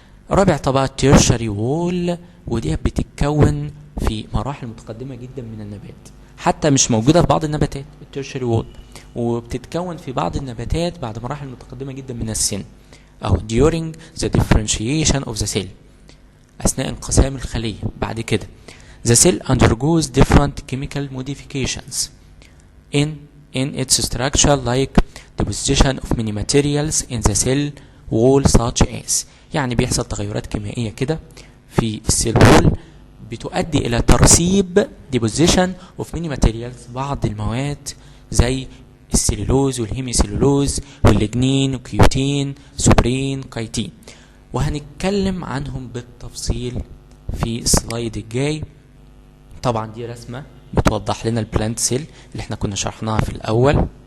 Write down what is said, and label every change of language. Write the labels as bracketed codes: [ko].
[ar] رابع طبقة تيرشري وول، ودي بتتكون في مراحل متقدمة جدا من النبات، حتى مش موجودة في بعض النباتات التيرشري وول، وبتتكون في بعض النباتات بعد مراحل متقدمة جدا من السن، أو [en] during the differentiation of the cell، [ar] أثناء انقسام الخلية. بعد كده [en] the cell undergoes different chemical modifications in its structure like deposition of many materials in the cell wall such as، [ar] يعني بيحصل تغيرات كيميائية كده في السيل وول بتؤدي إلى ترسيب [en] deposition of many materials، [ar] بعض المواد زي السليلوز والهيمي سليلوز والليجنين وكيوتين سوبرين كايتين. وهنتكلم عنهم بالتفصيل في السلايد الجاي. طبعا دي رسمة بتوضح لنا البلانت سيل اللي احنا كنا شرحناها في الاول.